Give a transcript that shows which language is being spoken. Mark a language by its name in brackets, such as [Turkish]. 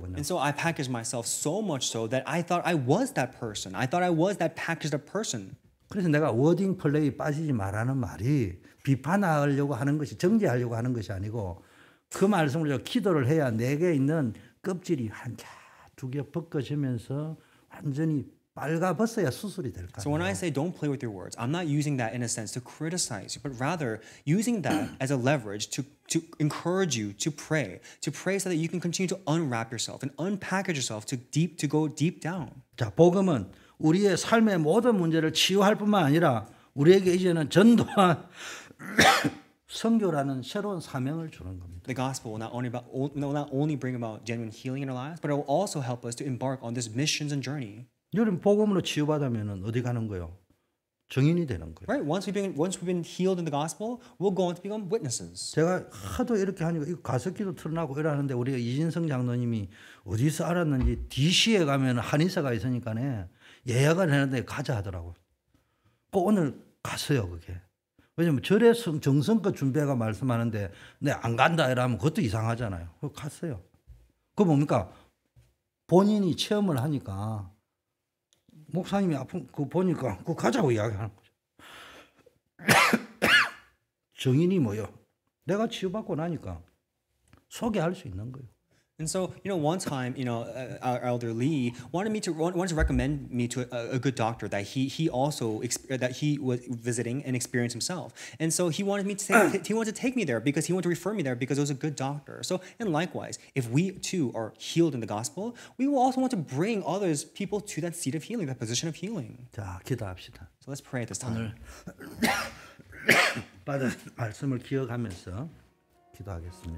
[Korean] 그냥. [English] And so I packaged myself so much so that I thought I was that person. I thought I was that packaged up person. [Korean] 그래서 내가 워딩 플레이 빠지지 말라는 말이 비판하려고 하는 것이 정죄하려고 하는 것이 아니고 그 말씀을 기도를 해야 내게 있는 껍질이 한 개, 두 개 벗겨지면서 완전히 빨가벗어야 수술이 될 거예요. [English] So when I say don't play with your words, I'm not using that in a sense to criticize you, but rather using that as a leverage to encourage you to pray so that you can continue to unwrap yourself and unpackage yourself to go deep down. [Korean] 자, 복음은 우리의 삶의 모든 문제를 치유할 뿐만 아니라 우리에게 이제는 전도와 선교라는 새로운 사명을 주는 겁니다. [English] The gospel will not only bring about genuine healing in our lives, but it will also help us to embark on this missions and journey. [Korean] 여러분 복음으로 치유받으면 어디 가는 거예요? 증인이 되는 거예요. [English] Right? Once we've been healed in the gospel, we'll go on to become witnesses. [Korean] 제가 하도 이렇게 하니까 이거 가습기도 틀어나고 이러는데 우리가 이진성 장로님이 어디서 알았는지 DC에 가면 한의사가 있으니까네 예약을 했는데 가자 하더라고. 꼭 오늘 갔어요 그게. 왜냐면 절에 정성껏 준비해가 말씀하는데 내 안 간다 이러면 그것도 이상하잖아요. 그거 갔어요. 그거 뭡니까? 본인이 체험을 하니까 목사님이 아픈 그 보니까 그거 가자고 이야기하는 거죠. 정인이 뭐요? 내가 치유받고 나니까 소개할 수 있는 거예요. [English] And so, one time, our elder Lee wanted to recommend me to a good doctor that he also that he was visiting and experienced himself. And so he wanted to take me there because he wanted to refer me there because it was a good doctor. So, and likewise, if we too are healed in the gospel, we will also want to bring people to that seat of healing, that position of healing. [Korean] 자, 기도합시다. [English] So let's pray at this time. [Korean] 받은 말씀을 기억하면서 기도하겠습니다.